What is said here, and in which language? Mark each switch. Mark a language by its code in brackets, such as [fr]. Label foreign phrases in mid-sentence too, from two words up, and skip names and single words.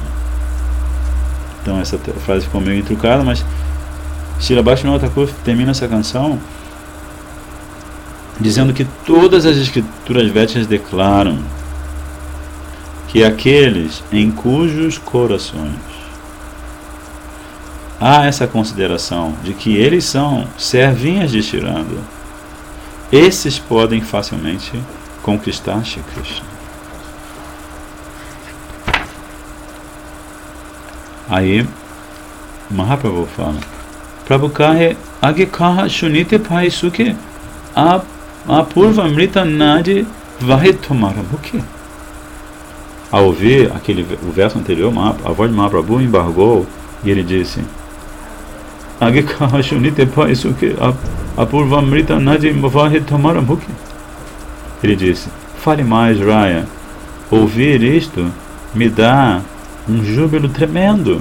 [pt] Então essa frase ficou meio intrucada, mas Srila Bhaktivinoda Thakur termina essa canção dizendo que todas as escrituras védicas declaram que aqueles em cujos corações há essa consideração de que eles são servinhas de Shri Radha, esses podem facilmente conquistar Shri Krishna. Aí Mahaprabhu fala: [bn] প্রভু কহে আগে কহ শুনিতে পাই সুখে অপূর্ব অমৃত নদী বহে তোমার মুখে. [pt] Ao ouvir o verso anterior, a voz de Mahaprabhu embargou e ele disse: [bn] আগে কহ শুনিতে পাই সুখে অপূর্ব অমৃত নদী বহে তোমার মুখে. [pt] Ele disse: fale mais, Raya. Ouvir isto me dá um júbilo tremendo.